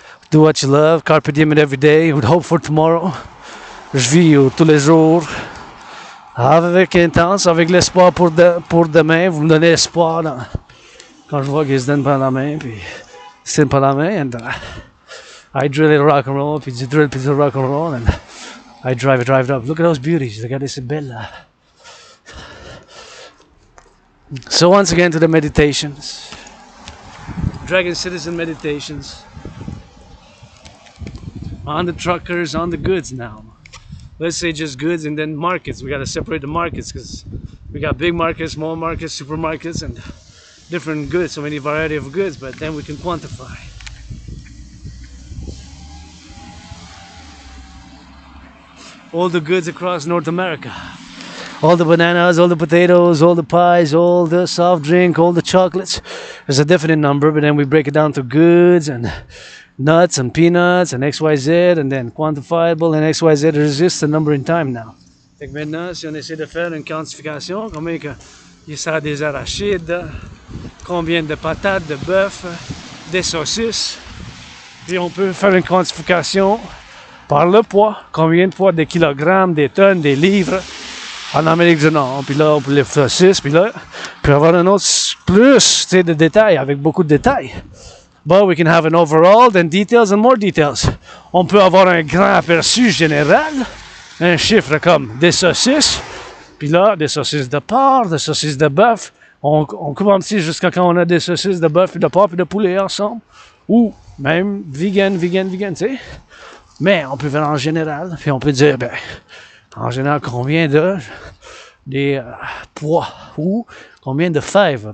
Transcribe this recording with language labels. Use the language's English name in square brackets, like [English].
[English] Do what you love, carpe diem it every day, with hope for tomorrow. [French] Je vis tous les jours, avec intense, avec l'espoir pour demain. Vous me donnez espoir quand je vois qu'ils se donnent par la main, puis ils se tiennent par la main, [English] and I drill it rock and roll, [French] puis du drill, puis du rock and roll, [English] and I drive it up. Look at those beauties. [French] Regardez ces belles. [English] So once again to the meditations. Dragon Citizen meditations. On the truckers, on the goods now. Let's say just goods and then markets. We got to separate the markets because we got big markets, small markets, supermarkets, and different goods. So many variety of goods, but then we can quantify. All the goods across North America. All the bananas, all the potatoes, all the pies, all the soft drink, all the chocolates. There's a definite number, but then we break it down to goods and nuts and peanuts and XYZ and then quantifiable and XYZ. There's just a number in time now. [French] Fait que maintenant, si on essaie de faire une quantification, combien il sert des arachides, combien de patates, de bœuf, des saucisses, puis on peut faire une quantification par le poids, combien de poids, des kilogrammes, des tonnes, des livres en Amérique du Nord. Puis là, pour les saucisses, puis là, puis avoir un autre plus de détails, avec beaucoup de détails. [English] But we can have an overall, then details and more details. [French] On peut avoir un grand aperçu général, un chiffre comme des saucisses, puis là, des saucisses de porc, des saucisses de bœuf. On commence jusqu'à quand on a des saucisses de bœuf, puis de porc, puis de poulet ensemble. Ou même vegan, tu sais. Mais on peut faire en général, puis on peut dire, en général, combien des pois ou combien de fèves.